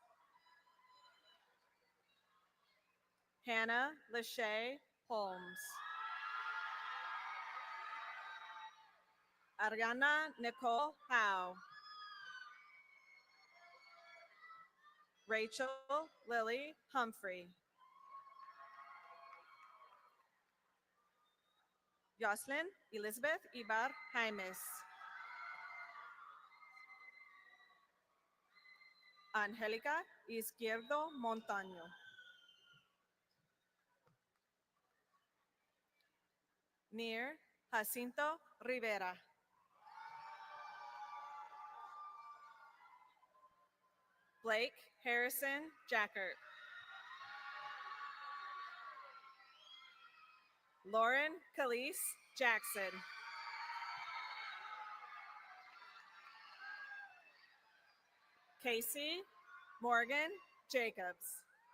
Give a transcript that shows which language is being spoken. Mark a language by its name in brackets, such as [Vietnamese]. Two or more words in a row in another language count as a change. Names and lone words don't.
[English] Hannah Lachey Holmes. Ariana Nicole Howe. Rachel Lily Humphrey. Jocelyn Elizabeth Ibar Jaimes. Angélica Izquierdo Montaño. Near Jacinto Rivera. Blake Harrison Jackert. Lauren Calise Jackson. Casey Morgan Jacobs.